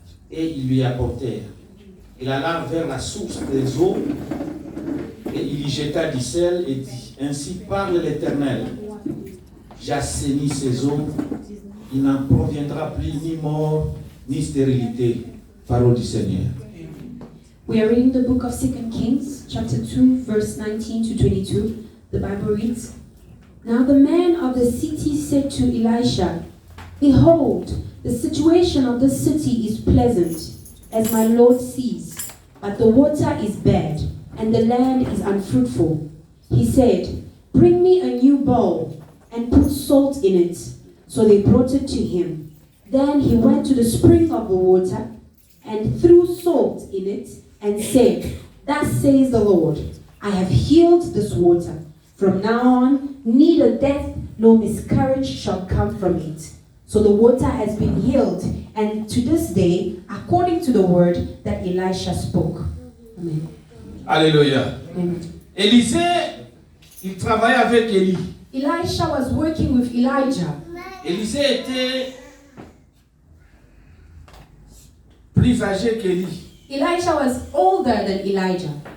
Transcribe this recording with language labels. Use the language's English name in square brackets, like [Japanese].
[French] Et ils lui apportèrent. Il alla vers la source des eaux et il y jeta du sel et dit, ainsi parle l'Éternel, j'assainis ces eaux, il n'en proviendra plus ni mort ni stérilité. Parole du Seigneur. [English] We are reading the book of 2 Kings, chapter 2, verse 19 to 22. The Bible reads, Now the man of the city said to Elisha, Behold, the situation of the city is pleasant, as my Lord sees, but the water is bad, and the land is unfruitful. He said, Bring me a new bowl, and put salt in it. So they brought it to him. Then he went to the spring of the water, and threw salt in it, and said, Thus says the Lord, I have healed this water. From now on, neither death nor miscarriage shall come from it. So the water has been healed, and to this day, according to the word that Elisha spoke. Amen. Alléluia. Amen. [French] Élisée, il travaillait avec Élie. [English] Elisha was working with Elijah. [French] Élisée était plus âgé qu'Élie. [English] Elisha was older than Elijah.